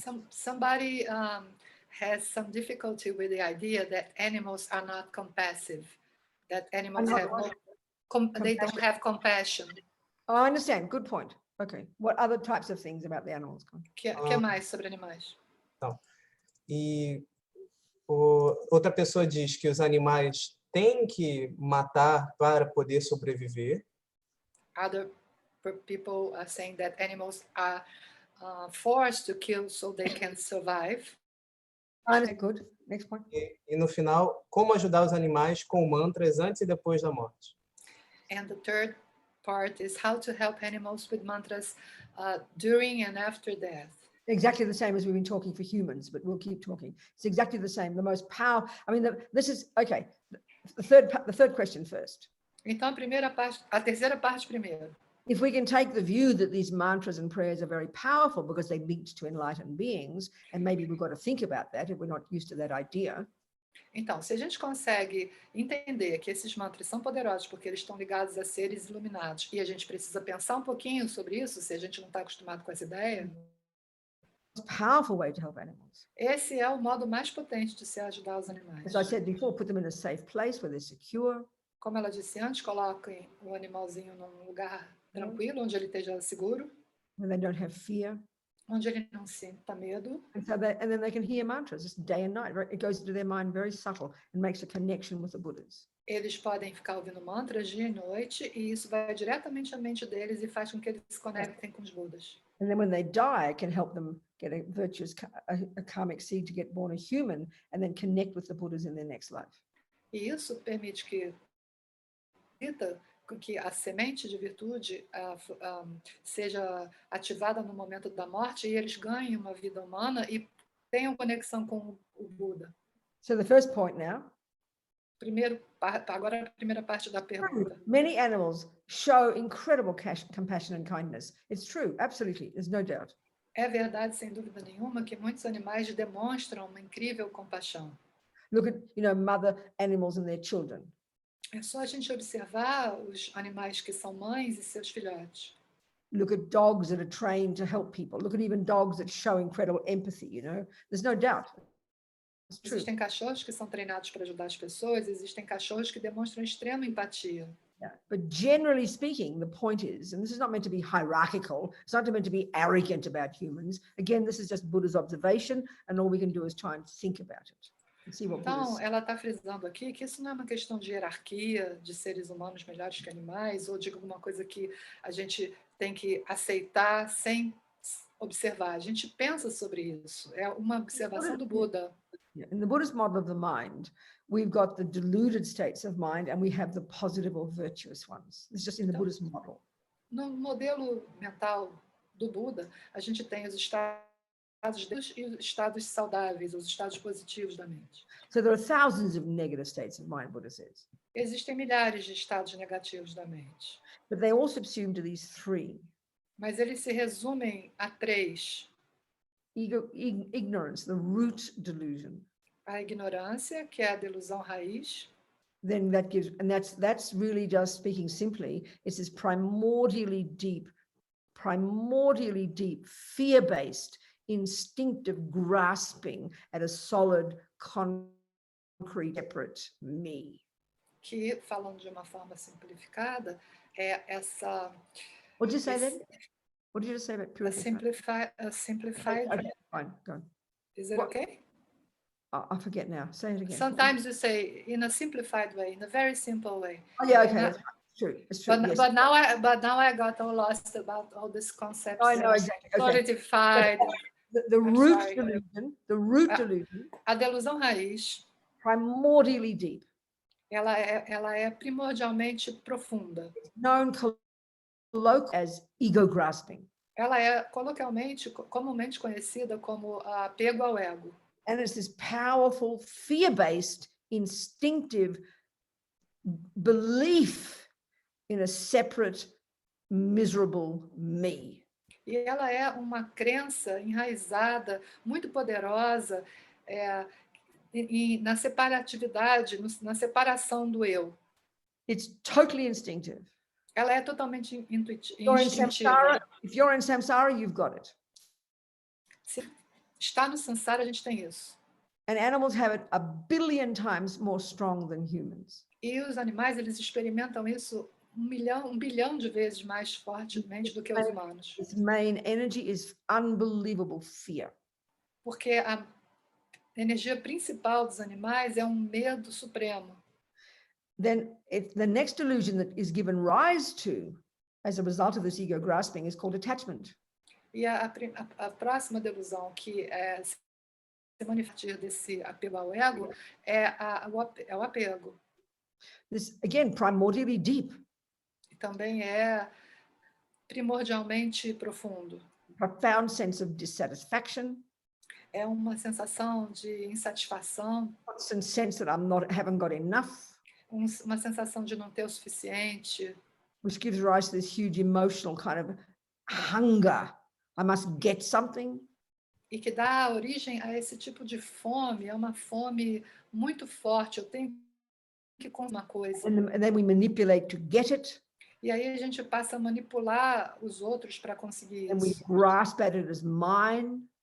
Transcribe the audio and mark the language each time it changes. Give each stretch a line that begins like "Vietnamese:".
English: Somebody has some difficulty with the idea that animals are not compassive, that animals they don't have compassion. Oh, I understand. Good point. Okay. What other types of things about the animals?
Portuguese: Que mais sobre animais? Então, e outra pessoa diz que os animais têm que matar para poder sobreviver.
English: Other people are saying that animals are forced to kill so they can survive. Good. Next point.
Portuguese: E no final, como ajudar os animais com mantras antes e depois da morte.
English: And the third part is how to help animals with mantras during and after death. Exactly the same as we've been talking for humans, but we'll keep talking. It's exactly the same. The most power. I mean, this is okay. The third question first.
Portuguese: Então a terceira parte primeiro.
English: If we can take the view that these mantras and prayers are very powerful because they lead to enlightened beings, and maybe we've got to think about that if we're not used to that idea.
Portuguese: Então, se a gente consegue entender que esses mantras são poderosos porque eles estão ligados a seres iluminados e a gente precisa pensar um pouquinho sobre isso, se a gente não está acostumado com essa ideia.
English: Powerful way to help animals.
Portuguese: Esse é o modo mais potente de se ajudar os animais.
English: As I said before, put them in a safe place where they're secure.
Portuguese: Como ela disse antes, coloquem o animalzinho num lugar tranquilo, onde ele esteja seguro.
English: When they don't have fear.
Portuguese: Onde ele não sinta medo.
English: And then they can hear mantras just day and night. It goes into their mind very subtle and makes a connection with the Buddhas.
Portuguese: Eles podem ficar ouvindo mantras dia e noite e isso vai diretamente à mente deles e faz com que eles se conectem com os Budas.
English: And then when they die, it can help them get a virtuous, a karmic seed to get born a human and then connect with the Buddhas in their next life.
Portuguese: E isso permite que a semente de virtude seja ativada no momento da morte e eles ganhem uma vida humana e tenham conexão com o Buda.
English: So the first point now.
Portuguese: Agora a primeira parte da pergunta.
English: Many animals show incredible compassion and kindness. It's true, absolutely, there's no doubt.
Portuguese: É verdade, sem dúvida nenhuma, que muitos animais demonstram uma incrível compaixão.
English: Look at, mother animals and their children.
Portuguese: É só a gente observar os animais que são mães e seus filhotes.
English: Look at dogs that are trained to help people. Look at even dogs that show incredible empathy, There's no doubt.
Portuguese: Existem cachorros que são treinados para ajudar as pessoas, existem cachorros que demonstram extrema empatia.
English: Yeah. But generally speaking, the point is, and this is not meant to be hierarchical, it's not meant to be arrogant about humans. Again, this is just Buddha's observation, and all we can do is try and think about it. And see what
Portuguese: Então, ela está frisando aqui que isso não é uma questão de hierarquia, de seres humanos melhores que animais, ou de alguma coisa que a gente tem que aceitar sem observar. A gente pensa sobre isso. É uma observação do Buda.
English: In the Buddhist model of the mind, we've got the deluded states of mind and we have the positive or virtuous ones. It's just in the Buddhist model.
Portuguese: No modelo mental do Buda, a gente tem os estados e os estados saudáveis, os estados positivos da mente.
English: So there are thousands of negative states of mind, Buddha says.
Portuguese: Existem milhares de estados negativos da mente.
English: But they all subsume to these three.
Portuguese: Mas eles se resumem a três.
English: Ignorance, the root delusion.
Portuguese: A ignorância, que é a delusão raiz.
English: Then that gives, and that's really just speaking simply, it's this primordially deep, fear-based, instinctive grasping at a solid, concrete, separate me.
Portuguese: Que, falando de uma forma simplificada, é essa...
English: What did you say then? What did you just say about purification? A simplified... Okay, fine, go on. Is it okay? I forget now. Say it again. Sometimes you say in a simplified way, in a very simple way. Oh yeah, okay, that's true. It's true. Yes. But now I got all lost about all these concepts. I know exactly. Okay. Solidified. The root delusion. The root delusion.
Portuguese: A delusão raiz.
English: Primordially deep.
Portuguese: Ela é primordialmente profunda.
English: Known colloquially as ego grasping.
Portuguese: Ela é comumente conhecida como apego ao ego.
English: And it's this powerful, fear-based, instinctive belief in a separate, miserable me.
Portuguese: E ela é uma crença enraizada, muito poderosa, na separatividade, na separação do eu.
English: It's totally instinctive.
Portuguese: Ela é totalmente instintiva.
English: If you're in samsara, you've got it.
Portuguese: Se está no samsara, a gente tem isso.
English: And animals have it 1 billion times more strong than humans.
Portuguese: E os animais, eles experimentam isso 1 bilhão de vezes mais fortemente do que os humanos.
English: Its main energy is unbelievable fear.
Portuguese: Porque a energia principal dos animais é um medo supremo.
English: Then the next delusion that is given rise to as a result of this ego grasping is called attachment.
Portuguese: E a próxima delusão que se manifesta desse apego ao ego é o apego.
English: This again primordially deep.
Portuguese: E também é primordialmente profundo.
English: Profound sense of dissatisfaction.
Portuguese: É uma sensação de insatisfação.
English: Constant sense that haven't got enough.
Portuguese: Uma sensação de não ter o suficiente.
English: Which gives rise to this huge emotional kind of hunger. I must get something.
Portuguese: E que dá origem a esse tipo de fome, é uma fome muito forte, eu tenho que conseguir uma coisa.
English: And then we manipulate to get it.
Portuguese: E aí a gente passa a manipular os outros para conseguir isso.
English: And we grasp at it as mine.